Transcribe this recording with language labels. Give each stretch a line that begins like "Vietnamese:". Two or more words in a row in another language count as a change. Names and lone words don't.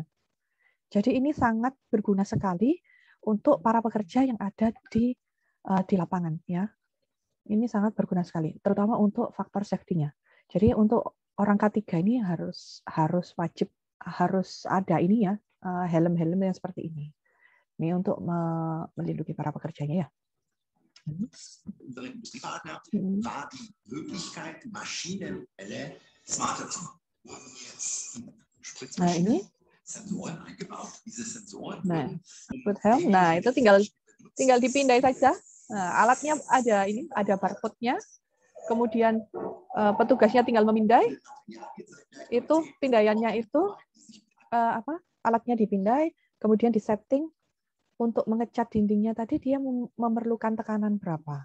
Indonesian: Jadi ini sangat berguna sekali untuk para pekerja yang ada di lapangan ya. Ini sangat berguna sekali, terutama untuk faktor safety-nya. Jadi untuk orang K3 ini harus wajib harus ada ini ya, helm-helm yang seperti ini. Ini untuk melindungi para pekerjanya ya.
German: Unsere Industriepartner war die Möglichkeit, Maschinenmodelle smarter zu machen.
Indonesian: Nah ini,
German: Sensoren eingebaut. Diese Sensoren
Indonesian: nah itu tinggal dipindai saja. Nah, alatnya ada barcode-nya. Kemudian petugasnya tinggal memindai. Itu pindaiannya itu alatnya dipindai, kemudian disetting untuk mengecat dindingnya tadi dia memerlukan tekanan berapa.